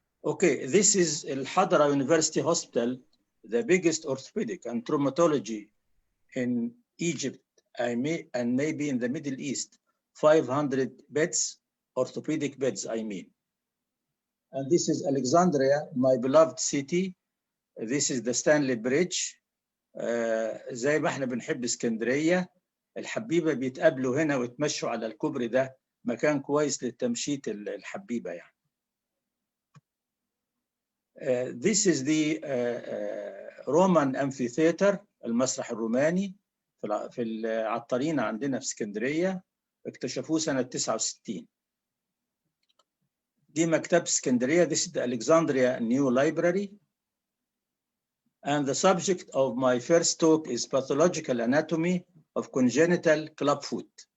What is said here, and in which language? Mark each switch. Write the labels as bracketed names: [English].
[English] Okay, this is Al Hadra University Hospital, the biggest orthopedic and traumatology in Egypt and maybe in the Middle East. 500 beds, orthopedic beds, I mean. And this is Alexandria, my beloved city. This is the Stanley Bridge. [Arabic] زي ما احنا بنحب اسكندرية، الحبيبة بيتقابلوا هنا ويتمشوا على الكوبري ده، مكان كويس للتمشيط الحبيبة يعني. [English] This is the Roman Amphitheater، [Arabic] المسرح الروماني في العطارين عندنا في اسكندرية، اكتشفوه سنة 69. دي مكتبة اسكندرية. [English] This is the Alexandria New Library. And the subject of my first talk is pathological anatomy of congenital clubfoot.